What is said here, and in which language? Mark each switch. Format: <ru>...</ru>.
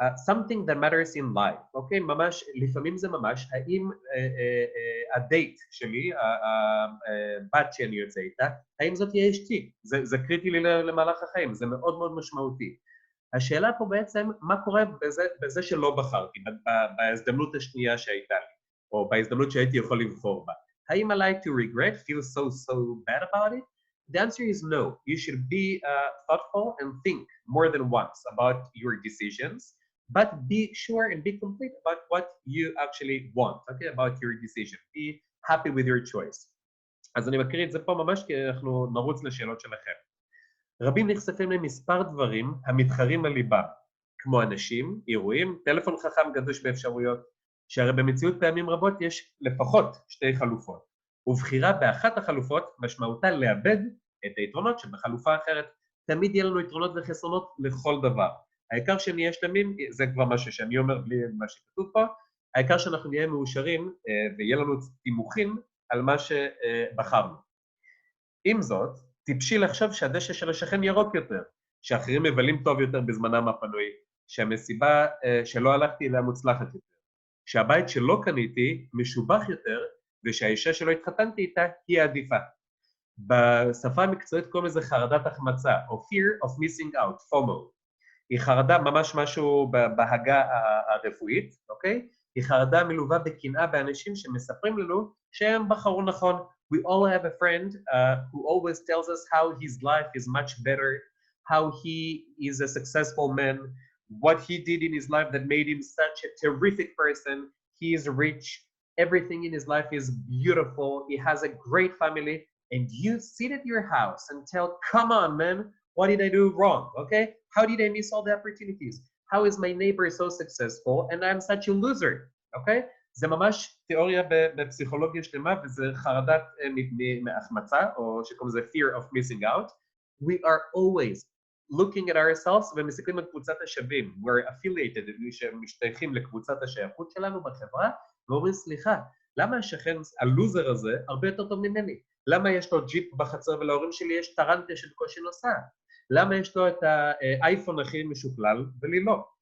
<en>Something that matters in life, אוקיי?</en> <he>ממש, לפעמים זה ממש, האם הדייט שלי, הבת שאני יוצא איתה, האם זאת תהיה אשתי? זה קריטי לי למהלך החיים, זה מאוד מאוד משמעותי. השאלה פה בעצם, מה קורה בזה שלא בחרתי, בהזדמנות השנייה שהייתה לי, או בהזדמנות שהייתי יכול לבחור בה. האם</he> <en>I like to regret, feel so bad about it? The answer is no. You should be thoughtful and think more than once about your decisions. But be sure and be complete about what you actually want, okay? About your decision. Be happy with your choice.</en> <he>אז אני מקריא את זה פה ממש כי אנחנו נרוץ לשאלות שלכם. רבים נחשפים למספר דברים המתחרים על ליבם, כמו אנשים, אירועים, טלפון חכם גדוש באפשרויות, שהרי במציאות פעמים רבות יש לפחות שתי חלופות. ובחירה באחת החלופות משמעותה לאבד את היתרונות שבחלופה אחרת. תמיד יהיה לנו יתרונות וחסרונות לכל דבר. העיקר שנהיה שלמים, זה כבר משהו שאני אומר בלי מה שכתוב פה, העיקר שאנחנו נהיה מאושרים ויהיה לנו תימוכים על מה שבחרנו. עם זאת, טיפשי לחשוב שהדשא של השכן ירוק יותר, שאחרים מבלים טוב יותר בזמנם הפנוי, שהמסיבה שלא הלכתי אליה מוצלחת יותר, שהבית שלא קניתי משובח יותר, ושהאישה שלא התחתנתי איתה היא העדיפה. בשפה המקצועית קוראים לזה חרדת החמצה, או</he> <en>fear of missing out,</en> <he>FOMO. היא חרדה ממש משהו בהגה הרפואית, אוקיי? היא חרדה מלווה בקנאה באנשים שמספרים לנו שהם בחרו נכון.</he> <en>We all have a friend who always tells us how his life is much better, how he is a successful man, what he did in his life that made him such a terrific person. He is rich, everything in his life is beautiful, he has a great family, and you sit at your house and tell, come on, man, what did I do wrong, okay? How did I miss all the opportunities? How is my neighbor so successful and I'm such a loser, okay?</en> <he>זה ממש תיאוריה בפסיכולוגיה שלמה, וזה חרדת מהחמצה, או שקוראים לזה</he> <en>fear of missing out. We are always looking at ourselves</en> <he>ומסתכלים על קבוצת השווים.</he> <en>We're affiliated,</en> <he>שמשתייכים לקבוצת השייכות שלנו בחברה, ואומרים, סליחה, למה השכן, הלוזר הזה, הרבה יותר טוב ממני? למה יש לו ג'יפ בחצר ולהורים שלי יש טרנטה של קושי נוסע? למה יש לו את האייפון הכי משוכלל ולי לא?</he>